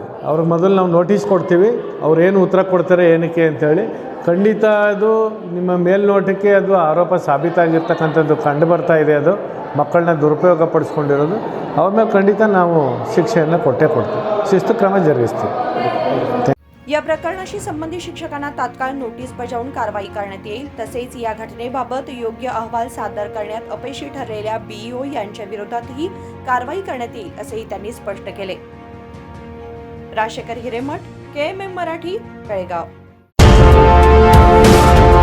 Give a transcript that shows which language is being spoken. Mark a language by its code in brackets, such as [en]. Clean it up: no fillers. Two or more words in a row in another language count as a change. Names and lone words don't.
[kn] ಅವ್ರಿಗೆ ಮೊದಲು ನಾವು ನೋಟಿಸ್ ಕೊಡ್ತೀವಿ, ಅವ್ರು ಏನು ಉತ್ತರ ಕೊಡ್ತಾರೆ ಏನಕ್ಕೆ ಅಂಥೇಳಿ। ಖಂಡಿತ ಅದು ನಿಮ್ಮ ಮೇಲ್ನೋಟಕ್ಕೆ ಅದು ಆರೋಪ ಸಾಬೀತಾಗಿರ್ತಕ್ಕಂಥದ್ದು ಕಂಡು ಬರ್ತಾ ಇದೆ, ಅದು ಮಕ್ಕಳನ್ನ ದುರುಪಯೋಗ ಪಡಿಸ್ಕೊಂಡಿರೋದು, ಅವ್ರ ಮೇಲೆ ಖಂಡಿತ ನಾವು ಶಿಕ್ಷೆಯನ್ನು ಕೊಟ್ಟೇ ಕೊಡ್ತೀವಿ, ಶಿಸ್ತು ಕ್ರಮ ಜರುಗಿಸ್ತೀವಿ। [mr] या प्रकरणाशी संबंधित शिक्षकांना तात्काळ नोटीस बजावून कारवाई करण्यात येईल। तसेच या घटनेबाबत योग्य अहवाल सादर करण्यात अपयशी ठरलेल्या BO यांच्या विरोधातही कारवाई करण्यात येईल, असेही त्यांनी स्पष्ट केले। राजशेखर हिरेमठ, KMM मराठी, बेळगाव।